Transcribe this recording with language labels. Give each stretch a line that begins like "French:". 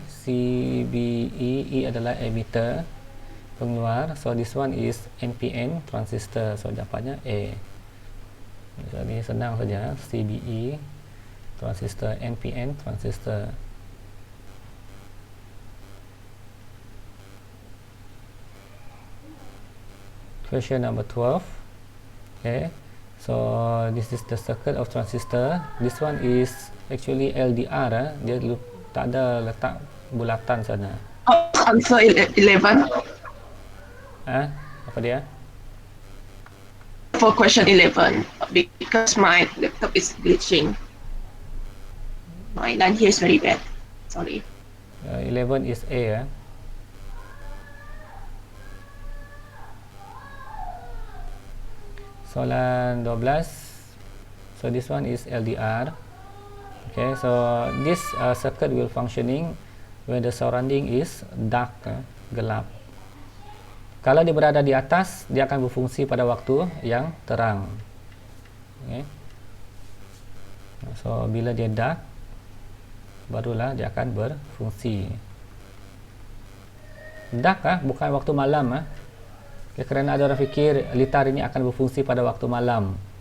Malay: CBE, E adalah emitter, pengeluar.
English: So this one is NPN, transistor.
Malay: So jawapannya A. So ini senang saja, CBE, transistor, NPN, transistor.
English: Question number 12. Okay, so this is the circuit of transistor. This one is actually LDR.
Malay: Dia tak ada letak bulatan sana.
English: Answer 11.
Malay: Apa dia?
English: For question 11, because my laptop is glitching. My line here is very bad. Sorry. 11 is A. Soalan 12. So this one is LDR. Okay, so this circuit will functioning when the surrounding is dark, gelap.
Malay: Kalau dia berada di atas, dia akan berfungsi pada waktu yang terang. Okay. So bila dia dark, barulah dia akan berfungsi. Dark bukan waktu malam. Okay, kerana ada orang fikir litar ini akan berfungsi pada waktu malam.